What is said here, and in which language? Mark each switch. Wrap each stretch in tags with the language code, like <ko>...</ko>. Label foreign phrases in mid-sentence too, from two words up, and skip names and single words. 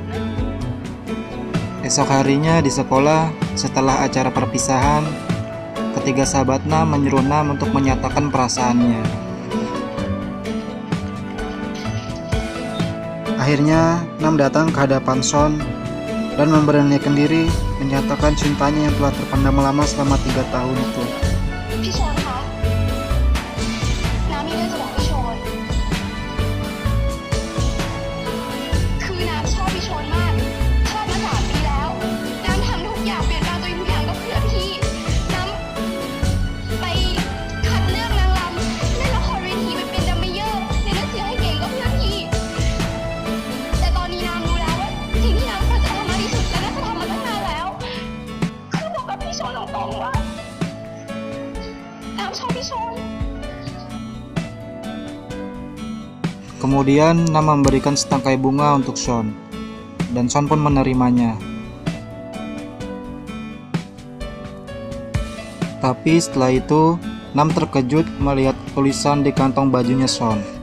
<id>Esok harinya di sekolah, setelah acara perpisahan, ketiga sahabat Nam menyuruh Nam untuk menyatakan perasaannya. Akhirnya Nam datang ke hadapan Son dan memberanikan diri menyatakan cintanya yang telah terpendam lama selama 3 tahun itu.</id> <th>พี่ชนคะน้ำมีเรื่องจะบอกพี่ชนคือน้ำชอบพี่ชนมากชอบมา3 ปีแล้ว น้ำทำทุกอย่างเปลี่ยนแปลงตัวเองทุกอย่างก็เพื่อพี่น้ำไปคัดเลือกนางรำเล่นละครเวทีไปเป็นดัมเมเยอร์เรียนหนังสือให้เก่งก็เพื่อพี่แต่ตอนนี้น้ำรู้แล้วว่าสิ่งที่น้ำควรจะทำมากที่สุดและน่าจะทำมาตั้งนานแล้วคือบอกกับพี่ชนตรงๆว่าน้ำชอบพี่ชน</th> <id>Kemudian Nam memberikan setangkai bunga untuk Son, dan Son pun menerimanya. Tapi setelah itu, Nam terkejut melihat tulisan di kantong bajunya Son.</id>